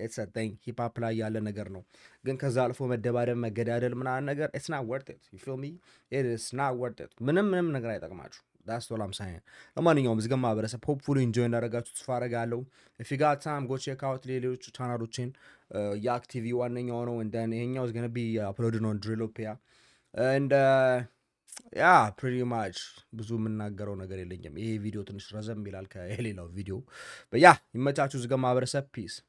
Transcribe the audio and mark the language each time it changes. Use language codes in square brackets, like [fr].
[en] It's a thing. [am] ሂፕ ሆፕ ላይ ያለ ነገር ነው። ግን ከዛ አልፎ መደባደብ መገዳደል ምናምን ነገር [en] it's not worth it. You feel me? It is not worth it. [am] ምንም ነገር አይጠቅማችሁ። [en] That's what I'm saying. [am] ለማንኛውም እዚህ ጋር ማህበረሰብ [en] hopefully enjoy [am] እንዳደረጋችሁ ተስፋ አደርጋለሁ. [en] If you got time go check out [am] ሌሎች ቻናሎችን [en] yak TV [am] ዋነኛው ነው [en] and then ይሄኛው is going to be uploaded on Drillopia and yeah pretty much [am] ብዙ የምናገረው ነገር የለኝም። ይሄ ቪዲዮ ትንሽ ረዘም ይላል ከሌላው ቪዲዮ [en] but yeah [am] ይመቻችሁ እዚህ ጋር ማህበረሰብ [en] peace